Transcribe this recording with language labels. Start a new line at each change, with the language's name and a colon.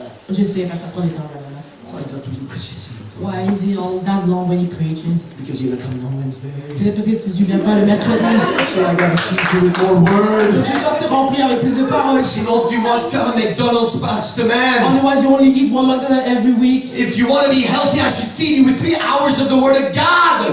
French: Je sais, parce que ça prend du temps. Là. Pourquoi il doit toujours prêcher si longtemps?
English: Why is he all that long when he preaches? Because you're going to come on Wednesday.
French: Peut-être parce que tu ne viens pas le mercredi.
English: So I got to feed you with more word.
French: Donc je dois te remplir avec plus de paroles. Sinon, tu manges qu'un McDonald's par semaine.
English: Otherwise, you only eat one McDonald's every week. If you want to be healthy, I should feed you with 3 hours of the Word of God.